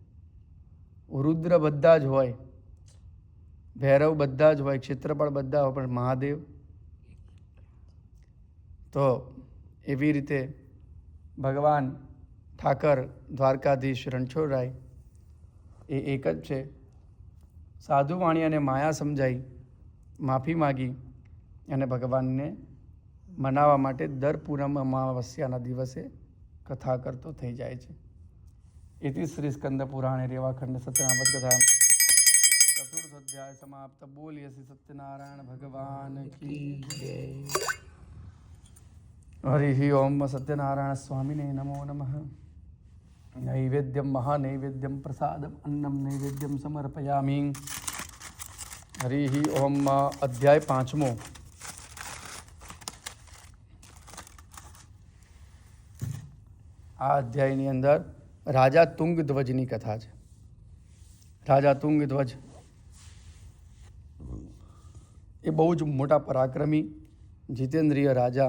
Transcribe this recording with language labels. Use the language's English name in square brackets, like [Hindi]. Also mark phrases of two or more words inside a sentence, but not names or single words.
[Gujarati] રુદ્ર બધા જ હોય, ભૈરવ બધા જ હોય, ક્ષેત્રપાળ બધા હોય, પણ મહાદેવ તો એવી રીતે ભગવાન ઠાકર દ્વારકાધીશ રણછોડરાય એ એક જ છે. સાધુ વાણિયાને માયા સમજાઈ, માફી માગી અને ભગવાનને મનાવવા માટે દર પૂનમ અમાવસ્યાના દિવસે કથા કરતો થઈ જાય છે. [Sanskrit] इति श्री स्कंद पुराणे रेवाखंड सत्यनारायण कथा चतुर्थ अध्याय समाप्त. [Hindi] बोलिए श्री सत्यनारायण भगवान की जय. [Sanskrit] हरि ओम. सत्यनारायण स्वामिने नमो नमः. नैवेद्यम महानैवेद्यम प्रसादम अन्नम नैवेद्यम समर्पयामि. हरि ओम. अध्याय 5. [Gujarati] આ અધ્યાયની અંદર રાજા તુંગધ્વજની કથા છે. રાજા તુંગધ્વજ એ બહુ જ મોટા પરાક્રમી જીતેન્દ્રિય રાજા.